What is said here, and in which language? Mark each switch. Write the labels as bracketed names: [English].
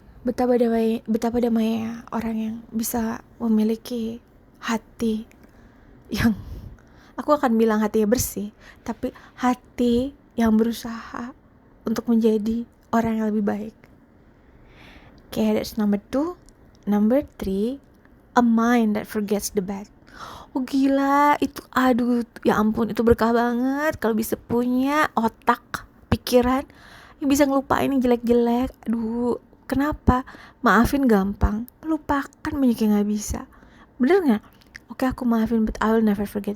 [Indonesian] Betapa damainya orang yang bisa memiliki hati yang, aku akan bilang hatinya bersih, tapi hati yang berusaha untuk menjadi orang yang lebih baik. [English] Okay, that's number 2. Number 3, a mind that forgets the bad. [Indonesian] Oh gila, itu aduh, ya ampun, itu berkah banget kalau bisa punya otak, pikiran yang bisa ngelupain yang jelek-jelek. Aduh, kenapa? Maafin gampang, lupakan banyak yang gak bisa. Bener gak? Oke, aku maafin, [English] but I will never forget.